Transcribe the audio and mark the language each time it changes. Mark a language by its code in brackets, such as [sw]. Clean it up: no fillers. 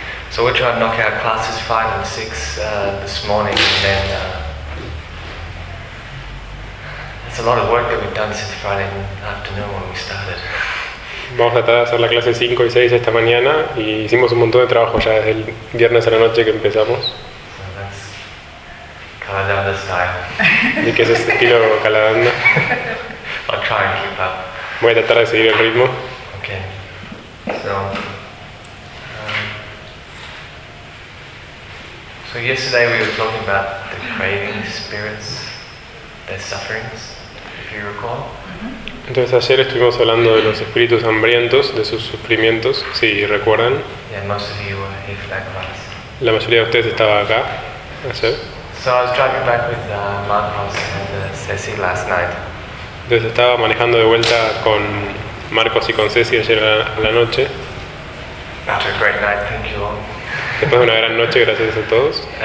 [en] So we're trying to knock out classes 5 and 6 this morning, and then it's a lot of work that we've done since Friday afternoon when we started. [es] Vamos a tratar de hacer la clase 5 y 6 esta mañana, y hicimos un montón de trabajo ya desde el viernes a la noche que empezamos. [en] Style. [es] Y que es ese estilo Calaranda. [en] I'll try and keep up. [es] Voy a tratar de seguir el ritmo. [en] Okay. So, so yesterday we were talking about the craving spirits, their sufferings, if you recall. [es] Entonces ayer estuvimos hablando de los espíritus hambrientos, de sus sufrimientos, si recuerdan. [en] Yeah, most of you were here for that class. [es] La mayoría de ustedes estaba acá ayer. [en] So I was driving back with Marcos and Ceci last night. [es] Entonces estaba manejando de vuelta con Marcos y con Ceci ayer a la noche. [en] After a great night, thank you all. [es] Después de una gran noche, gracias a todos.